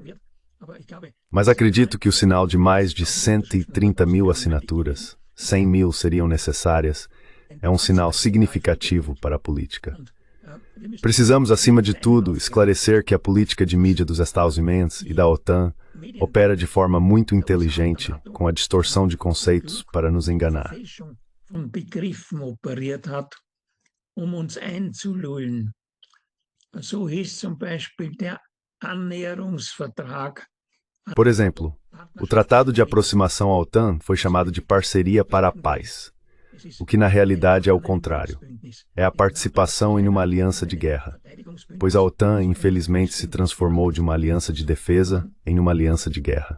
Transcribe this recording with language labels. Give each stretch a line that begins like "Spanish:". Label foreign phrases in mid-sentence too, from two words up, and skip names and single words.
Portuguese: Mas acredito que o sinal de mais de 130 mil assinaturas, 100 mil seriam necessárias, é um sinal significativo para a política. Precisamos, acima de tudo, esclarecer que a política de mídia dos Estados Unidos e da OTAN opera de forma muito inteligente, com a distorção de conceitos para nos enganar.
German: von Begriffen operiert hat, uns einzulullen. So hieß zum Beispiel der Annäherungsvertrag.
Portuguese: Por exemplo, o Tratado de Aproximação à OTAN foi chamado de Parceria para a Paz. o que na realidade é o contrário. É a participação em uma aliança de guerra, pois a OTAN, infelizmente, se transformou de uma aliança de defesa em uma aliança de guerra.